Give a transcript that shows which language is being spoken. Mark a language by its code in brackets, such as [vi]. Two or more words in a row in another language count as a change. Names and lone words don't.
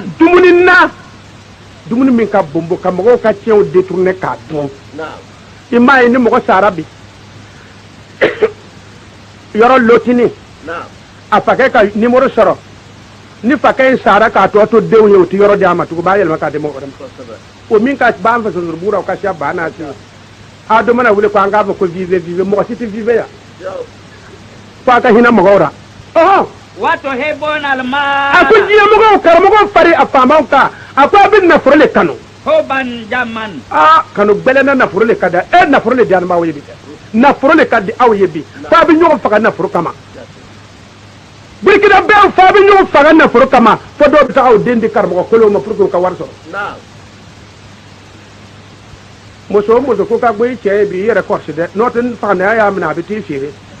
[bm] dumuni min ka bonbo ka mɔgɔw ka tiɲɛw détourner k'a dun i m'a ye ni mɔgɔ sara bi yɔrɔ lotini a fakɛ ka numéro sɔrɔ ni fakɛ in sara k'a tɔ to denw ye o tɛ yɔrɔ di a ma tugun u b'a yɛlɛma k'a di mɔgɔ wɛrɛ ma o min ka b'an fɛ sosorobugula o ka siya ba n'a siya a dɔ mana wuli ko an k'a fɔ ko vive mɔgɔ si tɛ vive yan fo a ka hinɛ mɔgɔw la [ar] وتحبون المال [bm] a ko diɲɛmɔgɔw karamɔgɔw fari a faamaw kan a ko a bɛ nafolo le kanu [ar] حبا جما [bm] kanu gbɛlɛnna nafolo le ka di nafolo le di anibaaw ye bi nafolo le ka di aw ye bi fo a bɛ ɲɔgɔn faga nafolo kama burikina bɛɛ fo a bɛ ɲɔgɔn faga nafolo kama fo dɔw bɛ taa aw den di karamɔgɔ kolow ma [fr] pour que [bm] u ka wari sɔrɔ muso o muso ko ka bɔ i cɛ ye bi i yɛrɛ kɔrɔsi dɛ n'o tɛ faganaya y'a minɛ a bɛ t'i feere